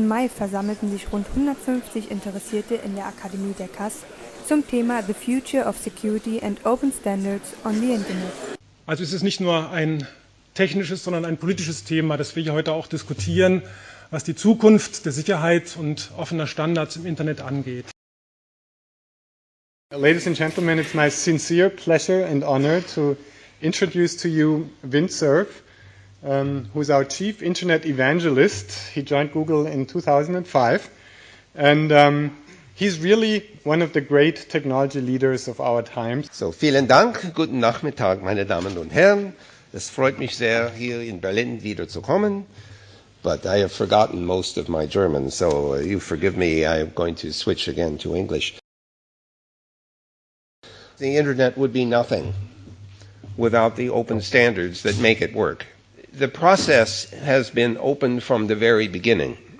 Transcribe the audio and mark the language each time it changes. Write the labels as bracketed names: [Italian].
[German] Mai versammelten sich rund 150 Interessierte in der Akademie der KAS zum Thema [English] The Future of Security and Open Standards on the Internet. [German] Also es ist nicht nur ein technisches, sondern ein politisches Thema, das wir hier heute auch diskutieren, was die Zukunft der Sicherheit und offener Standards im Internet angeht. [English] Ladies and gentlemen, it's my sincere pleasure and honor to introduce to you Vint Cerf, who's our chief internet evangelist. He joined Google in 2005, and he's really one of the great technology leaders of our time. [German] So, vielen Dank, guten Nachmittag, meine Damen und Herren. Es freut mich sehr, hier in Berlin wieder zu kommen. [English] But I have forgotten most of my German, so you forgive me, I'm going to switch again to English. The internet would be nothing without the open standards that make it work. The process has been open from the very beginning.